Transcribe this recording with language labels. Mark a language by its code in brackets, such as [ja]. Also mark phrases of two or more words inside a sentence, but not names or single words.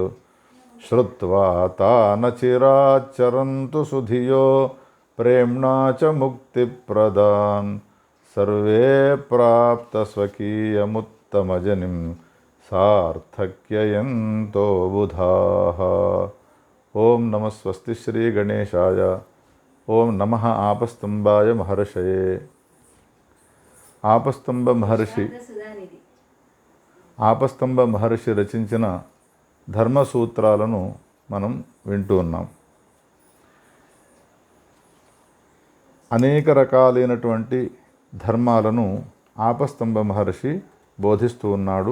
[sa] श्रुत्वा तान् चिराच्चरन्तु सुधियो प्रेम्णा च मुक्तिप्रदान्। सर्वे प्राप्तस्वकीयमुत्तमजनिं सार्थक्ययन्तो बुधाः। ओम नमः स्वस्ति श्री गणेशाय। ओम नमः आपस्तंभाय महर्षये। [te] ఆపస్తంభ మహర్షి రచించిన ధర్మ సూత్రాలను మనం వింటూ ఉన్నాం. అనేక రకాలైనటువంటి ధర్మాలను ఆపస్తంభ మహర్షి బోధిస్తూ ఉన్నాడు.